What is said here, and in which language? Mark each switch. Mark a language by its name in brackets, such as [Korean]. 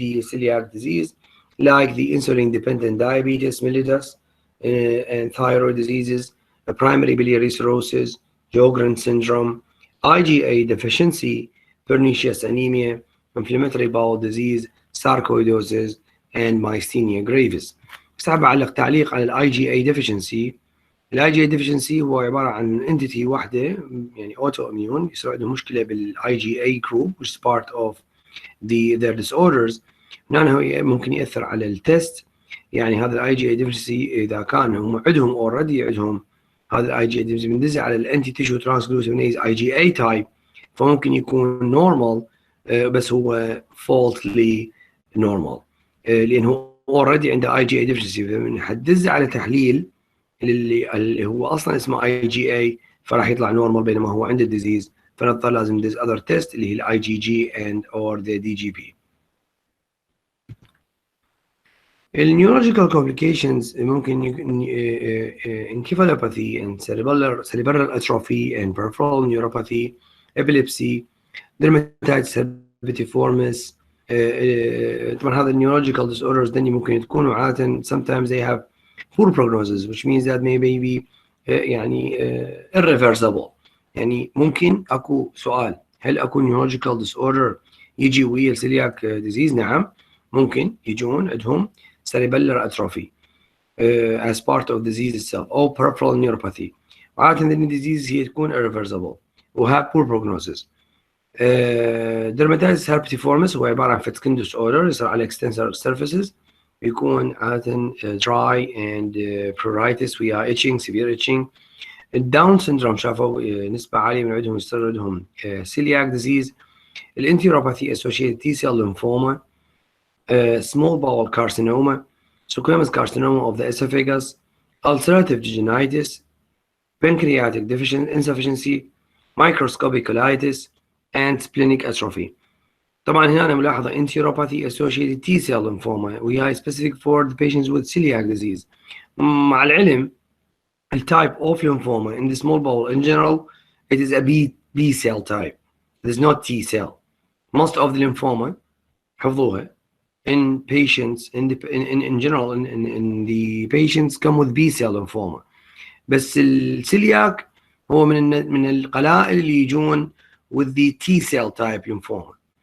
[English] celiac disease, like the insulin dependent diabetes mellitus and thyroid diseases, primary biliary cirrhosis, Sjogren's syndrome, IgA deficiency, pernicious anemia, inflammatory bowel disease, sarcoidosis, and myasthenia gravis. [Arabic] بس حاب أعلق تعليق على ال IgA deficiency. ال IgA deficiency هو عبارة عن entity واحدة يعني autoimmune يصير عندهم مشكلة بال IgA [English] group which is part of their disorders. [Arabic] هنا ممكن يأثر على التست، يعني هذا ال IgA deficiency إذا كان هم عندهم already عندهم هذا ال IgA deficiency بندز على ال anti tissue transglutamase IgA type، فممكن يكون normal بس هو faultily normal لأنه already عنده IgA deficiency، فبنحدز على تحليل اللي هو أصلا اسمه IgA فراح يطلع normal بينما هو عنده disease، فنضطر لازم ندز other test اللي هي ال IgG and or the DGP. [English] النيورولوجيكال complications ممكن encephalopathy and cerebral atrophy and peripheral neuropathy, epilepsy, dermatitis herpetiformis. [Arabic] طبعا هذا [English] neurological disorders [Arabic] دني ممكن تكون عادة [English] sometimes they have poor prognosis which means that maybe be يعني irreversible. [Arabic] يعني ممكن اكو سؤال، هل اكو neurological disorder يجي ويا celiac disease؟ نعم ممكن يجون عندهم cerebellar atrophy [English] as part of disease itself or peripheral neuropathy. [Arabic] وعادة الديزيز هي تكون irreversible و [English] have poor prognosis. [Arabic] dermatitis herpetiformis هو عبارة عن فتسكن ديس اوردر يصير على extensor surfaces، يكون عادة [English] dry and pruritus [Arabic] ويا itching severe itching. الداون syndrome شافوا نسبة عالية من عندهم يصير عندهم celiac disease. [English] الانتيروباثي associated T cell lymphoma, small bowel carcinoma, squamous carcinoma of the esophagus, ulcerative vaginitis, pancreatic insufficiency, microscopic colitis, and splenic atrophy. [Arabic] طبعا هنا أنا ملاحظة enteropathy associated T cell lymphoma وهي [English] specific for the patients with celiac disease. مع العلم الtype of lymphoma in the small bowel in general it is a B cell type. It is not T cell. Most of the lymphoma حفظوها in patients in general in the patients come with B cell lymphoma. [Arabic] بس السيلياك هو من القلائل اللي يجون [English] with the T cell type lymphoma.